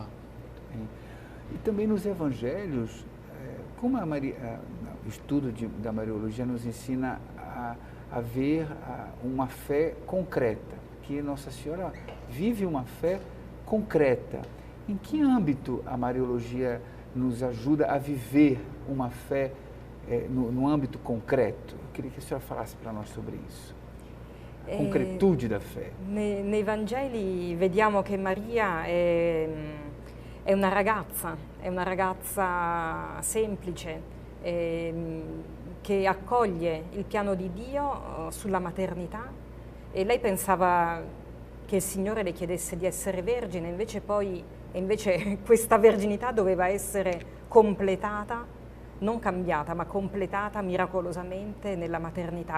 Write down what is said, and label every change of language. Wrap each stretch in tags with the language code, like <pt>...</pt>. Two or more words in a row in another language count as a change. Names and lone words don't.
<pt>E também nos evangelhos, como o estudo da Mariologia nos ensina a ver uma fé concreta, que Nossa Senhora vive uma fé concreta. Em que âmbito a Mariologia nos ajuda a viver uma fé no âmbito concreto? Eu queria que a senhora falasse para nós sobre isso. A concretude da fé.</pt> <it>Nei Vangeli vediamo che Maria è una ragazza semplice che accoglie il piano di Dio sulla maternità, e lei pensava che il Signore le chiedesse di essere vergine, invece questa verginità doveva essere completata, non cambiata, ma completata miracolosamente nella maternità.</it>